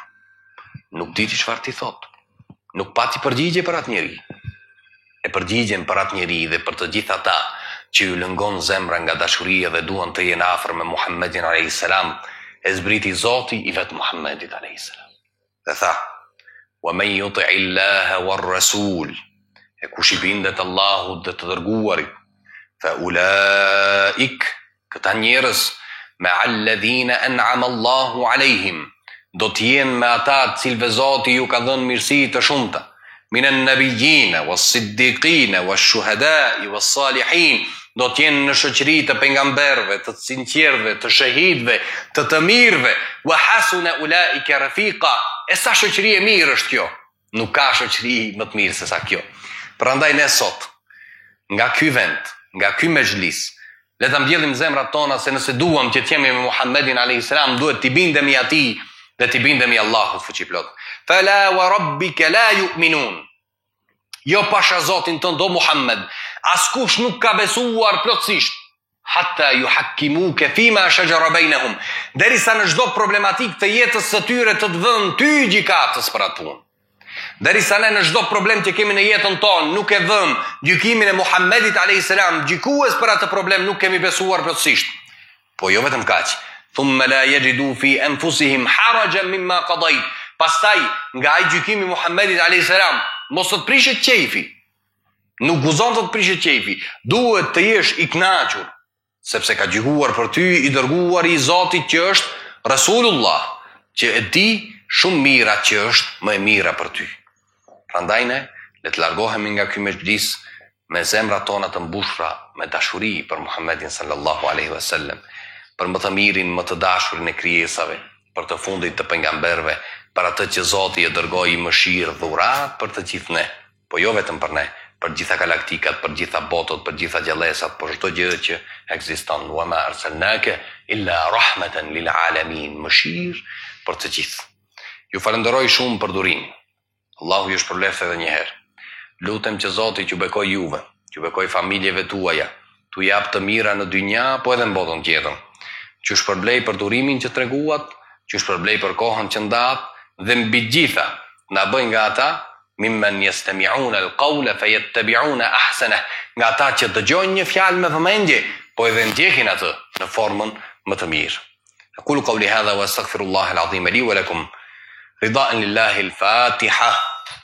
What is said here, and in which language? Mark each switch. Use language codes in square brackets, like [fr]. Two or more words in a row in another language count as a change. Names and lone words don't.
[sq] Nuk diti çfarë ti thot. Nuk pati përgjigje për atë njeri. E përgjigjen për atë njeri dhe për të gjithë ata që ju lëngon zemra nga dashuria dhe duan të jenë afër me Muhammedin [ar] عليه السلام, [sq] e zbriti Zoti i vetë Muhammedit a.s. Dhe tha, [ar] ومن يطع الله والرسول, [sq] e kush i bindet Allahut dhe të dërguarit, fa ulaik, këta njerëz, me [ar] الذين أنعم الله عليهم, [sq] do t'jenë me ata të cilve Zoti ju ka dhënë mirësi të shumta, [ar] من النبيين والصديقين والشهداء والصالحين, [sq] do t'jenë në shoqëri të pejgamberëve, të sinqertëve, të shahidëve, të mirëve, [ar] وحسن أولئك رفيقا. [sq] E sa shoqëri e mirë është kjo? Nuk ka shoqëri më të mirë se sa kjo. Prandaj ne sot, nga ky vend, nga ky mezhlis, le ta mbjellim zemrat tona se nëse duam që të jemi me Muhammedin a.s. duhet t'i bindemi atij dhe t'i bindemi Allahut fuqiplot. [ar] فلا وربك لا يؤمنون. [sq] Jo pasha Zotin tënd o Muhammed, askush nuk ka besuar plotësisht. [ar] حتى يحكموك فيما شجر بينهم. [sq] Derisa në çdo problematik të jetës së tyre të vënë ty gjykatës për atë punë. Derisa ne në çdo problem që kemi në jetën tonë nuk e vëm gjykimin e Muhammedit a.s. gjykues për atë problem, nuk kemi besuar plotësisht. Po jo vetëm kaq. [ar] ثم لا يجدوا في أنفسهم حرجا مما قضيت. [sq] Pastaj nga ai gjykimi i Muhammedit a.s. mos të prishet qejfi. Nuk guzon të prishet qejfi. Duhet të jesh i kënaqur, sepse ka gjykuar për ty i dërguari i Zotit që është Rasulullah, që e di shumë mira që është më e mira për ty. Prandaj ne le të largohemi nga ky mezhlis me zemrat tona të mbushura me dashuri për Muhammedin [ar] صلى الله عليه وسلم, [sq] për më të mirin, më të dashurin e krijesave, për të fundit të pejgamberëve, për atë që Zoti e dërgoi mëshirë dhurat për të gjithë ne, po jo vetëm për ne, për gjitha galaktikat, për gjitha botët, për gjitha gjallësat, për çdo gjë që ekziston. [ar] وما أرسلناك إلا رحمة للعالمين, [sq] mëshirë për të gjithë. Ju falenderoj shumë për durimin. Allahu ju shpërbleft edhe një herë. Lutem që Zoti t'ju bekoj juve, t'ju bekoj familjeve tuaja, t'u jap të mira në dynja, po edhe në botën tjetër. Që shpërblej për durimin që treguat, që shpërblej për kohën që ndat, dhe mbi gjitha na bëj nga ata [ar] ممن يستمعون القول فيتبعون أحسنه, [sq] nga ata që dëgjojnë një fjalë me vëmendje, po edhe ndjekin atë në formën më të mirë. [ar] أقول قولي هذا وأستغفر الله العظيم لي ولكم. رضا لله الفاتحة.